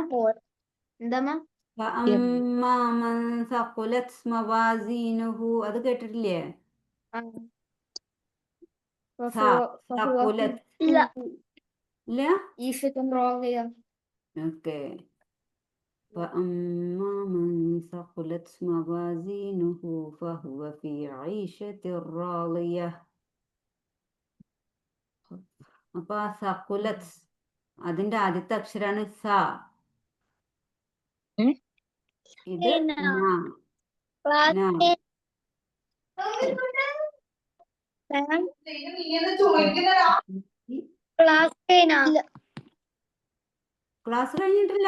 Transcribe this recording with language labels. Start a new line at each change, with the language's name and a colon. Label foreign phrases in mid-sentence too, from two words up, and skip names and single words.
Arabic: فأما من ثقلت موازينه,
Malayalam: അത് കേട്ടിട്ടില്ലേ? സഖുലത് ഇല്ല. ഓക്കെ.
Arabic: فأما من ثقلت موازينه فهو في عيشة راضية.
Malayalam: അപ്പൊ സഖുലത് അതിന്റെ ആദ്യത്തെ അക്ഷരാണ് സ. ഇത് ക്ലാസ് കഴിഞ്ഞിട്ടില്ല.